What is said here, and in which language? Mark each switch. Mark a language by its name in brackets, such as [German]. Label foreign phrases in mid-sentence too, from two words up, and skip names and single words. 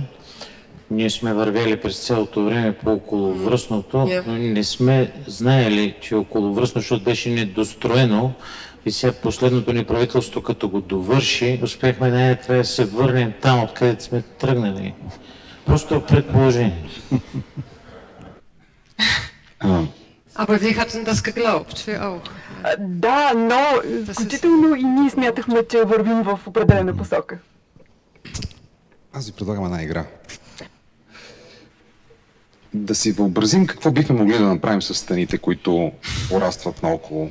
[Bulgarian] Ние сме вървели през цялото време по околовръстното, но не сме знаели, че околовръстно, защото беше недостроено. И сега последното ни правителство, като го довърши, успяхме да се върнем там, откъдето сме тръгнали. Просто предположение. [German] Aber wir hatten das geglaubt, wir auch. [Bulgarian] Да, но включително и ние смятахме, че вървим в определена посока. Аз ви предлагам една игра. Да си въобразим какво бихме могли да направим с стените, които порастват наоколо.